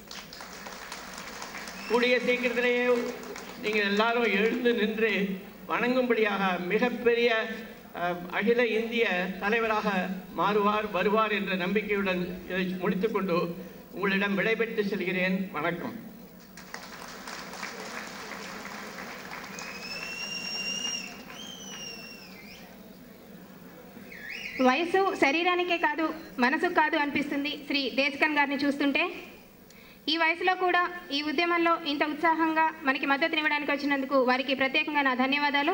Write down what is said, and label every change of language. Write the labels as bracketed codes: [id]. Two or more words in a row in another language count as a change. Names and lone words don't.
[ta] கூடிய சீக்கிரத்திலேயே நீங்கள் எல்லாரும் எழுந்து நின்று வணங்கும்படியாக மிகப்பெரிய அகில இந்திய தலைவராக வருவார் என்ற நம்பிக்கையுடன் இதை முடித்துக்கொண்டு உங்களிடம் விடைபெற்று செல்கிறேன். வணக்கம். [te] వయసు శరీరానికే కాదు మనసుకు కాదు అనిపిస్తుంది శ్రీ దేశకన్ గారిని చూస్తుంటే. ఈ వయసులో కూడా ఈ ఉద్యమంలో ఇంత ఉత్సాహంగా మనకి మద్దతునివ్వడానికి వచ్చినందుకు వారికి ప్రత్యేకంగా నా ధన్యవాదాలు.